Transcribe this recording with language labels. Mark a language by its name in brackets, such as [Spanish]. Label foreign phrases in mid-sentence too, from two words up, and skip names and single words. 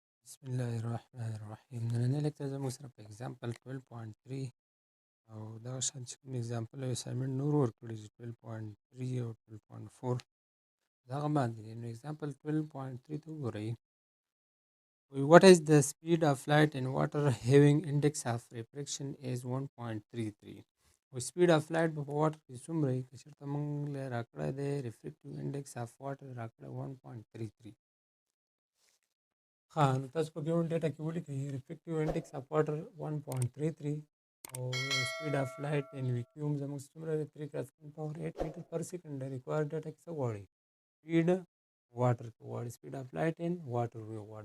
[Arabic] بسم الله الرحمن الرحیم [Pashto] نننی لیکچر زموږ سره په اگزامپل 12.3 او دغه شان چې کوم اگزامپل او اسایمنټ نور ورکړي چې 12.3 او 12.4 دغه باندې دي. نو اگزامپل 12.3 ته وګورئ. [English] What is the speed of light in water having index of refraction is 1.33. speed of light [Pashto] په water کې څومره وي که چېرته موږ له راکړی دی [English] refractive index of water [Pashto] راکړی 1.33. ها نو تاسو په [English] given data [Pashto] کې ولیکئ [English] reflective index of water [Pashto] 1.33 او [English] speed of light in vacuum [Pashto] زموږ څومره دی 3 × 10⁸ [English] meter per second [Pashto] دی. [English] require data [Pashto] کې څه غواړي؟ [English] speed water [Pashto] کې غواړي، [English] speed of light in water [Pashto] وی غواړي.